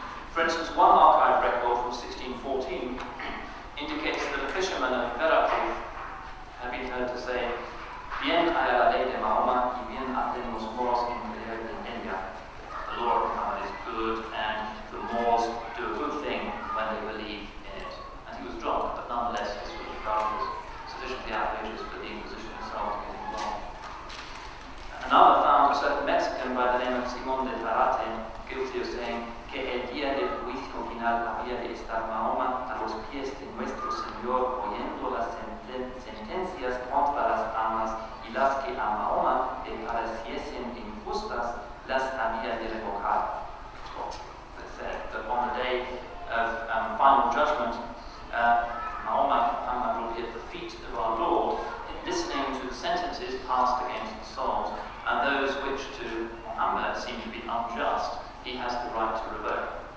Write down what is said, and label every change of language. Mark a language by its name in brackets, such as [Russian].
[English] For instance, one archive record from 1614 indicates that a fisherman of Veracruz had been heard to say, [Spanish] "Bien haya la ley de Mahoma y bien hacen los moros en creer en ella." [English] The law of Muhammad is good, and the Moors do a good thing when they believe in it. And he was drunk, but nonetheless this was regarded as sufficiently outrageous for the Inquisition itself to get involved. Another found a certain Mexican by the name of Simón de Zarate guilty of saying [Spanish] que el día del juicio final había de estar Mahoma a los pies de nuestro Señor oyendo las sentencias contra las almas y las que a Mahoma le pareciesen injustas las había de revocar. [English] They said that on the day of final judgment, Muhammad will be at the feet of our Lord, listening to the sentences passed against the souls, and those which to Muhammad seem to be unjust, he has the right to revoke.